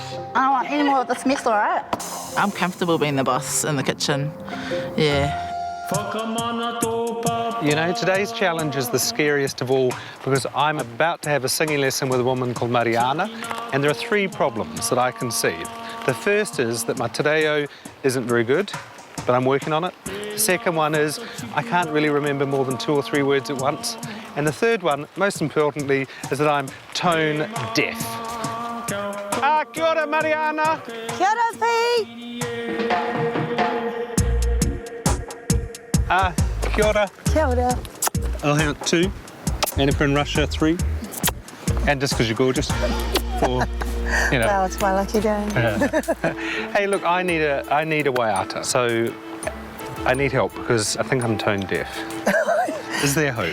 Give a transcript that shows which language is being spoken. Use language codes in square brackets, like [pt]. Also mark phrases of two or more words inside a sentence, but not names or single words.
[en] I don't want any more of this mess, all right? I'm comfortable being the boss in the kitchen. Yeah. Today's challenge is the scariest of all because I'm about to have a singing lesson with a woman called Mariana, and there are 3 problems that I can see. The first is that my [mi] te reo [en] isn't very good, but I'm working on it. The second one is I can't really remember more than 2 or 3 words at once. And the third one, most importantly, is that I'm tone deaf. [mi] Kia ora, Mariana. Kia ora, Fi. Kia ora. Kia ora. [en] I'll have 2. Annika in Russia, 3. And just because you're gorgeous. 4, you know. Well, it's my lucky day. Hey, look, I need a waiata, so I need help because I think I'm tone deaf. Is there hope?